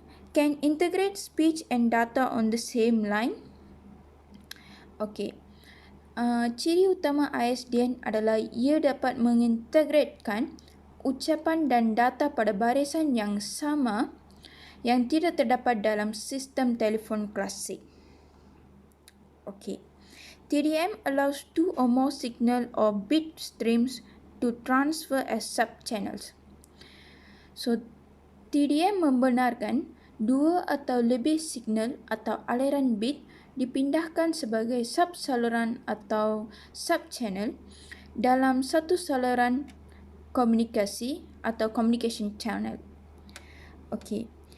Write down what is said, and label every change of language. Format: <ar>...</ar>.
<en>Can integrate speech and data on the same line? Okey.</en> <ms>Ciri utama ISDN adalah ia dapat mengintegratekan ucapan dan data pada barisan yang sama yang tidak terdapat dalam sistem telefon klasik. Okey.</ms> <en>TDM allows two or more signal or bit streams to transfer as sub-channels.</en> <ms>TDM membenarkan dua atau lebih signal atau aliran bit dipindahkan sebagai sub-saluran atau sub-channel dalam satu saluran komunikasi atau communication channel. Okey.</ms>